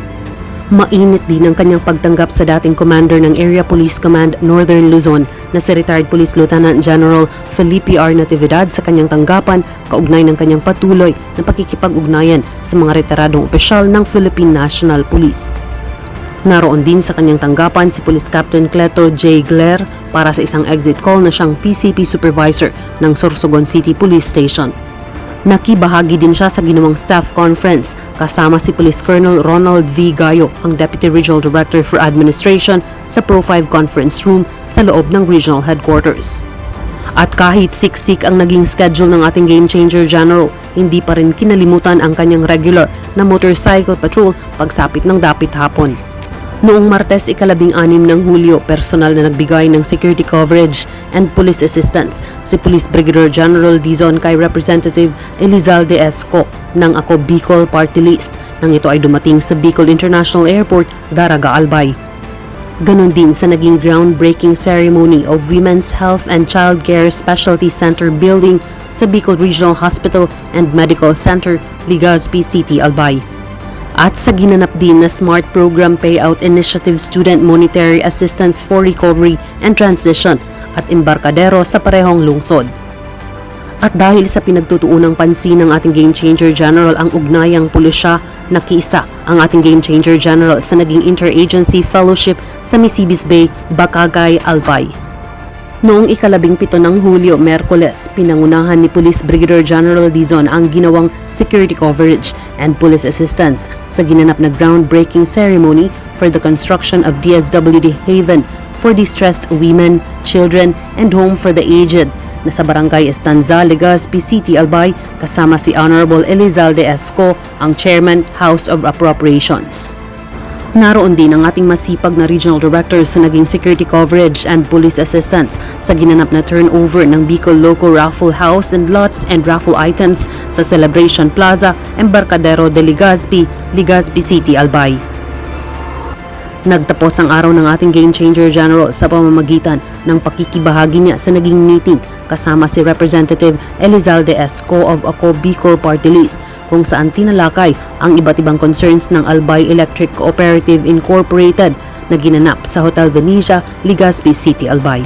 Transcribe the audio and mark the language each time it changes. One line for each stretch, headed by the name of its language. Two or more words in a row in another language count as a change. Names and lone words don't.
Filipino: Mainit din ang kanyang pagtanggap sa dating commander ng Area Police Command Northern Luzon na si retired Police Lieutenant General Felipe R. Natividad sa kanyang tanggapan kaugnay ng kanyang patuloy na pakikipag-ugnayan sa mga retiradong opisyal ng Philippine National Police. Naroon din sa kanyang tanggapan si Police Captain Cleto J. Gler para sa isang
English: exit call
Filipino: na siyang PCP Supervisor ng Sorsogon City Police Station. Nakibahagi din siya sa ginawang
English: staff conference
Filipino: kasama si Police Colonel Ronald V. Gayo, ang Deputy Regional Director for Administration sa Pro 5 Conference Room sa loob ng Regional Headquarters. At kahit siksik ang naging schedule ng ating Game Changer General, hindi pa rin kinalimutan ang kanyang regular na
English: motorcycle patrol
Filipino: pagsapit ng dapit hapon. Noong Martes, ika-16 ng Hulyo, personal na nagbigay ng
English: security coverage and police assistance
Filipino: si Police Brigadier General Dizon kay Representative Elizalde Esco ng Ako Bicol Party List nang ito ay dumating sa Bicol International Airport, Daraga, Albay. Ganon din sa naging
English: groundbreaking ceremony
Filipino: of Women's Health and Child Care Specialty Center Building sa Bicol Regional Hospital and Medical Center, Legazpi City, Albay. At sa ginanap din na Smart Program Payout Initiative Student Monetary Assistance for Recovery and Transition at Embarcadero sa parehong lungsod. At dahil sa pinagtutuunang pansin ng ating Game Changer General ang ugnayang pulisya, nakiisa ang ating Game Changer General sa naging Interagency Fellowship sa Misibis Bay, Bacagay, Albay. Noong ika-17 ng Hulyo, Merkules, pinangunahan ni Police Brigadier General Dizon ang ginawang
English: security coverage and police assistance
Filipino: sa ginanap na
English: groundbreaking ceremony for the construction of
Filipino: DSWD Haven for Distressed Women, Children, and Home for the Aged na sa Barangay Estanza, Legazpi City, Albay, kasama si Honorable Elizalde Esco, ang Chairman, House of Appropriations. Naroon din ang ating masipag na regional director sa naging
English: security coverage and police assistance
Filipino: sa ginanap na turnover ng Bicol Loco Raffle House and Lots and
English: raffle items
Filipino: sa Celebration Plaza, Embarcadero de Legazpi, Legazpi City, Albay. Nagtapos ang araw ng ating Game Changer General sa pamamagitan ng pakikibahagi niya sa naging meeting kasama si Representative Elizalde Esco of Ako Bicol Party List kung saan tinalakay ang iba't ibang concerns ng Albay Electric Cooperative Incorporated na ginanap sa Hotel Venetia, Legazpi City, Albay.